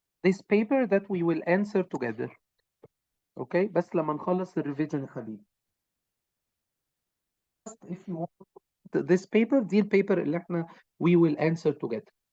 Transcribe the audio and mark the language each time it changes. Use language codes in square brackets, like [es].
[en] This paper that we will answer together. [ar] اوكي بس لما نخلص الريفيجن يا حبيبي. [en] If you want this paper [ar] دي البيبر اللي احنا [en] we will answer together.